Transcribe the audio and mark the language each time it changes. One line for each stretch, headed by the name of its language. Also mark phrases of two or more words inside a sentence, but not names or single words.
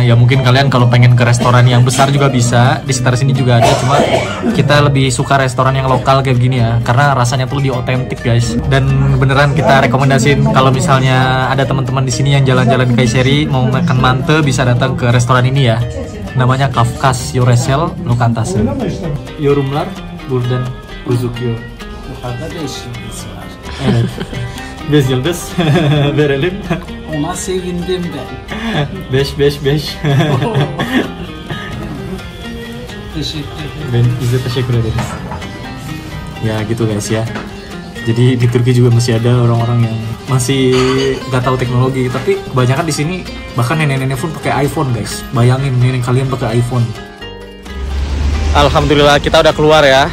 Indonesian: Ya mungkin kalian kalau pengen ke restoran yang besar juga bisa, di sekitar sini juga ada, cuma kita lebih suka restoran yang lokal kayak gini ya, karena rasanya tuh lebih otentik guys. Dan beneran kita rekomendasiin kalau misalnya ada teman-teman di sini yang jalan-jalan ke Kayseri mau makan mante, bisa datang ke restoran ini ya. Namanya Kafkas Yoresel Lokantase.
Turkish: Yorumlar buradan gözüküyor. Yukarıda 5 yıldız var. Evet. 5 yıldız verelim. Ona sevindim ben. 5. Teşekkür ederim. Biz de teşekkür ederiz.
Indonesian: Ya gitu guys ya. Jadi di Turki juga masih ada orang-orang yang masih nggak tahu teknologi, tapi kebanyakan di sini bahkan nenek-nenek pun pakai iPhone guys. Bayangin nenek kalian pakai iPhone. Alhamdulillah kita udah keluar ya.